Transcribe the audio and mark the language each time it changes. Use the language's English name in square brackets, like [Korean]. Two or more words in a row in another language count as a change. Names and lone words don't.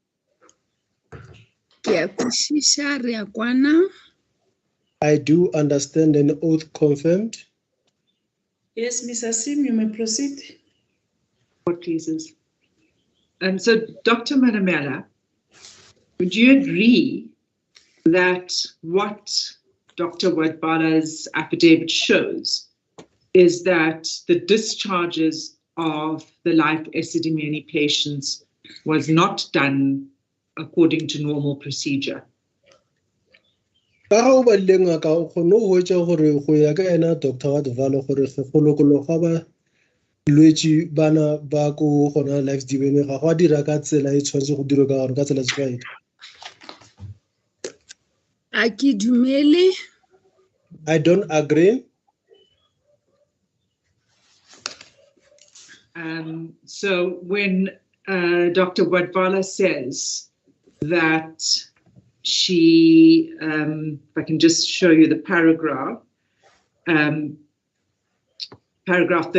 [Northern Sotho] Ke a kwisisa re a kwana. [English] I do understand an oath confirmed. Yes, Ms. Asim, you may proceed. What pleases? So, Dr. Manamela, would you agree that what Dr. Wadbala's affidavit shows is that the discharges of the life Esidimeni patients was not done according to normal procedure? [Northern Sotho] Ka go ba le ngaka o kgone go hwetša gore go ya ka ena Dr. Wadvala gore ge go lokologa ba lwetši bana ba ko gona life Esidimeni ga go a dira ka tsela e tshwanetse go dirwa ka gore ka tsela tse A ke dumele. [English] I don't agree. So when Dr. Wadvala says that she, if I can just show you the paragraph, paragraph